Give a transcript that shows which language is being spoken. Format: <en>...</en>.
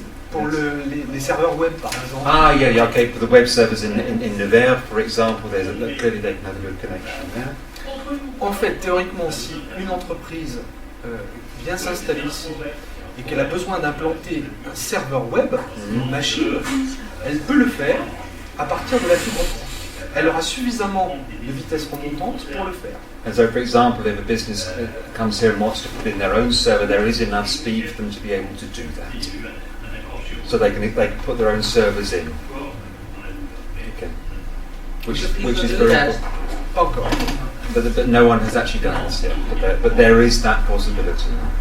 <fr>Pour les serveurs web, par exemple.</fr> <en>Ah, yeah, okay. For the web servers in Nevers, for example, clearly they can have a good connection there.</en> <fr>En fait, théoriquement, si une entreprise vient s'installer ici et qu'elle a besoin d'implanter un serveur web, une machine, elle peut le faire à partir de la fibre optique. Elle aura suffisamment de vitesse remontante pour le faire.</fr> <en>And so, for example, if a business comes here and wants to put in their own server, there is enough speed for them to be able to do that. So they can put their own servers in. Okay. Which is very important.</en> <fr>Pas encore.</fr> <en>But no one has actually done this yet. But there is that possibility.</en>